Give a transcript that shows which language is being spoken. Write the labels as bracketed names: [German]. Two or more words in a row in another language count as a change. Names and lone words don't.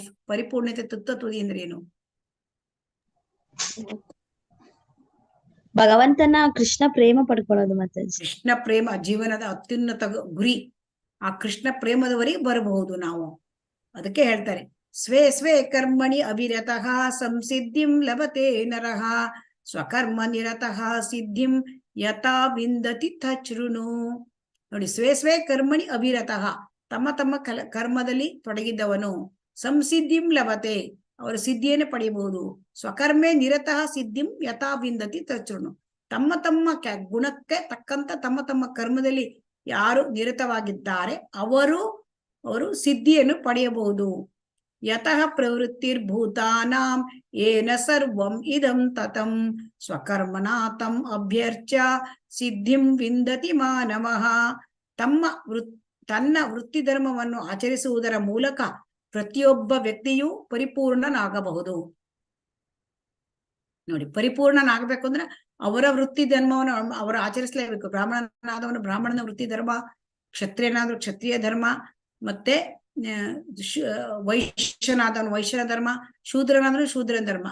[Kannada] ಪರಿಪೂರ್ಣತೆ ತುತ್ತ ತುದಿ ಅಂದ್ರೆ ಏನು? ಭಗವಂತನ ಕೃಷ್ಣ ಪ್ರೇಮ ಪಡ್ಕೊಳ್ಳೋದು ಮಾತಾಜಿ. ಕೃಷ್ಣ ಪ್ರೇಮ ಜೀವನದ ಅತ್ಯುನ್ನತ ಗುರಿ. ಆ ಕೃಷ್ಣ ಪ್ರೇಮದವರೆಗೆ ಬರಬಹುದು ನಾವು. ಅದಕ್ಕೆ ಹೇಳ್ತಾರೆ, [Sanskrit] ಸ್ವೇ ಸ್ವೇ ಕರ್ಮಣಿ ಅವಿರತಃ ಸಂಸಿದ್ಧಿಂ ಲಭತೆ ನರಃ ಸ್ವಕರ್ಮ ನಿರತಃ ಸಿದ್ಧಿಂ ಯಥಾ ವಿಂದತಿ ತಚ್ಛೃಣು. [Kannada] ನೋಡಿ, [Sanskrit] ಸ್ವೇ ಸ್ವೇ ಕರ್ಮಣಿ ಅವಿರತಃ, [Kannada] ತಮ್ಮ ತಮ್ಮ ಕರ್ಮದಲ್ಲಿ ತೊಡಗಿದ್ದವನು [Sanskrit] ಸಂಸಿದ್ಧಿಂ ಲಭತೆ, [Kannada] ಅವರು ಸಿದ್ಧಿಯನ್ನು ಪಡೆಯಬಹುದು. [Sanskrit] ಸ್ವಕರ್ಮೆ ನಿರತಃ ಸಿದ್ಧಿಂ ಯಥಾ ವಿಂದತಿ ತಚ್ಛೃಣು, [Kannada] ತಮ್ಮ ತಮ್ಮ ಗುಣಕ್ಕೆ ತಕ್ಕಂತ ತಮ್ಮ ತಮ್ಮ ಕರ್ಮದಲ್ಲಿ ಯಾರು ನಿರತವಾಗಿದ್ದಾರೆ ಅವರು ಸಿದ್ಧಿಯನ್ನು ಪಡೆಯಬಹುದು. [Sanskrit] ಯತಃ ಪ್ರವೃತ್ತಿರ್ಭೂತಾನಾಂ ಏನ ಸರ್ವಂ ಇದಂ ತತಂ ಸ್ವಕರ್ಮನಾಥಂ ಅಭ್ಯರ್ಚ್ಯ ಸಿದ್ಧಿಂ ವಿಂದತಿ ಮಾನವಃ. [Kannada] ತನ್ನ ವೃತ್ತಿ ಧರ್ಮವನ್ನು ಆಚರಿಸುವುದರ ಮೂಲಕ ಪ್ರತಿಯೊಬ್ಬ ವ್ಯಕ್ತಿಯೂ ಪರಿಪೂರ್ಣನಾಗಬಹುದು. ನೋಡಿ, ಪರಿಪೂರ್ಣನಾಗಬೇಕು ಅಂದ್ರೆ ಅವರ ವೃತ್ತಿ ಧರ್ಮವನ್ನು ಅವರು ಆಚರಿಸಲೇಬೇಕು. ಬ್ರಾಹ್ಮಣನಾದವನು ಬ್ರಾಹ್ಮಣನ ವೃತ್ತಿ ಧರ್ಮ, ಕ್ಷತ್ರಿಯನಾದವ ಕ್ಷತ್ರಿಯ ಧರ್ಮ, ಮತ್ತೆ ವೈಶ್ಯನಾದವನು ವೈಶ್ಯನ ಧರ್ಮ, ಶೂದ್ರನಾದವನು ಶೂದ್ರನ ಧರ್ಮ.